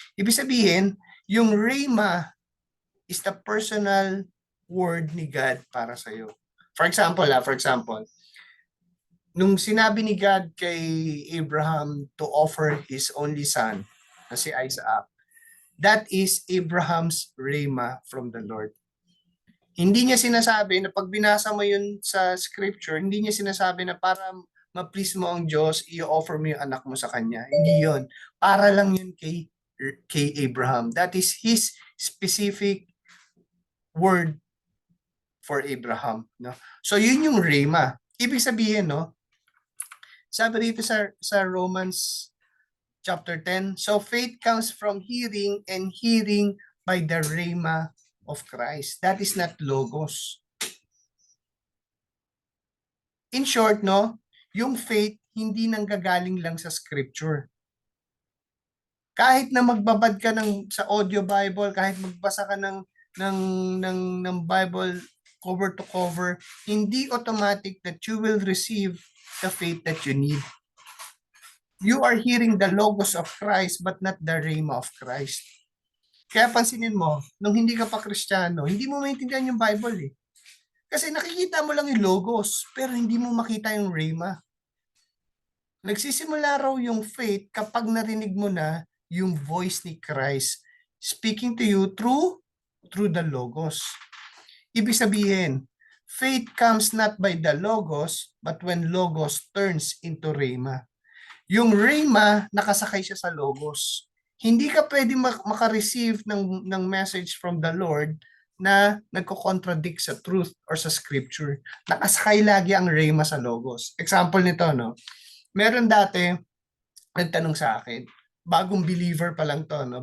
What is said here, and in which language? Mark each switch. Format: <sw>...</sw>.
<tl>Ibig sabihin, yung rhema</tl> <en>is the personal word</en> <tl>ni God para sa iyo.</tl> <en>For example,</en> <tl>nung sinabi ni God kay Abraham</tl> <en>to offer his only son,</en> <tl>na si Isaac,</tl> <en>that is Abraham's rhema from the Lord.</en> <tl>Hindi niya sinasabi na pag binasa mo yun sa scripture, hindi niya sinasabi na para ma-please mo ang Diyos, i-offer mo yung anak mo sa Kanya. Hindi yun. Para lang yun kay Abraham.</tl> <en>That is His specific word for Abraham. No?</en> <tl>So yun yung rhema. Ibig sabihin, no? Sabi dito sa Romans chapter 10,</tl> <en>so faith comes from hearing and hearing by the rhema of Christ. That is not logos. In short,</en> <tl>no, yung faith hindi nanggagaling lang sa scripture. Kahit na magbabad ka sa audio Bible, kahit magbasa ka ng</tl> <en>ng, ng Bible cover to cover, hindi automatic that you will receive the faith that you need. You are hearing the logos of Christ but not the rhema of Christ.</en> <tl>Kaya pansinin mo, nung hindi ka pa Kristiyano, hindi mo maintindihan yung Bible eh. Kasi nakikita mo lang yung logos, pero hindi mo makita yung rhema. Nagsisimula raw yung faith kapag narinig mo na yung voice ni Christ</tl> <en>speaking to you through the logos.</en> <tl>Ibig sabihin,</tl> <en>faith comes not by the logos, but when logos turns into rhema.</en> <tl>Yung rhema, nakasakay siya sa logos. Hindi ka pwede makareceive ng message from the Lord na nagko-contradict sa truth or sa scripture. Nakasakay lagi ang rhema sa logos. Example nito, no? Meron dati, nagtanong sa akin, bagong believer pa lang to, no?</tl>